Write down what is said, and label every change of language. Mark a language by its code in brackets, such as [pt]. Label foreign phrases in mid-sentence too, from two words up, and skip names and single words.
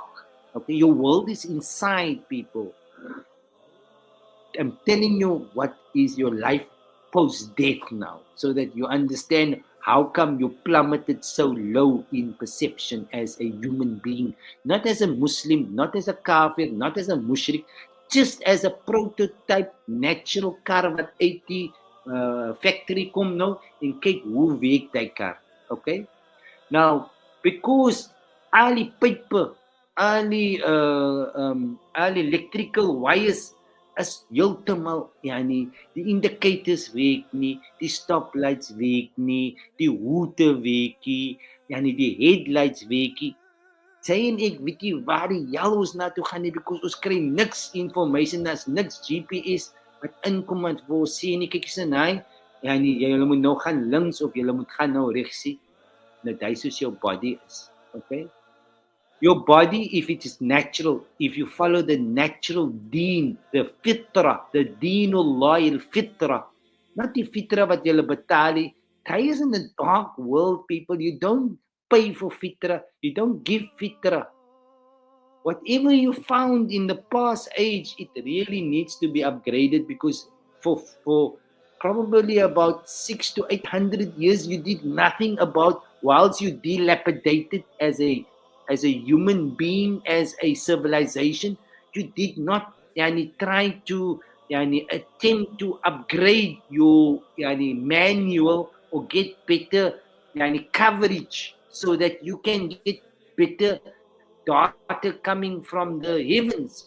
[en] Okay, your world is inside, people. I'm telling you what is your life post-death now, so that you understand how come you plummeted so low in perception as a human being, not as a Muslim, not as a kafir, not as a mushrik, just as a prototype natural car [af] wat uit die factory kom nou en kyk hoe werk die car. [en] Okay? [af] Now, because al die pipe, al die [en] electrical wires [af] is heeltemal die indicators werk nie, die stoplights werk nie, die hoete werk nie, die headlights werk nie. Sy en ek weet nie waar die hel ons na toe gaan nie, because ons kry niks information, daar's niks GPS wat inkom en vir ons sê nie, kyk eens in hy, jy moet nou gaan links of jy moet gaan nou regs sien. Nou dit is soos jou body is. Okay? [en] Your body, if it is natural, if you follow the natural deen, the fitra, the [ar] دين الله الفطرة, [en] not the fitra [af] wat jy betaal nie. [en] That is in the dark world, people. You don't pay for fitra. You don't give fitra. Whatever you found in the past age, it really needs to be upgraded, because for probably about 600 to 800 years, you did nothing about, whilst you dilapidated as a human being, as a civilization, you did not try to attempt to upgrade your manual or get better coverage, so that you can get better data coming from the heavens.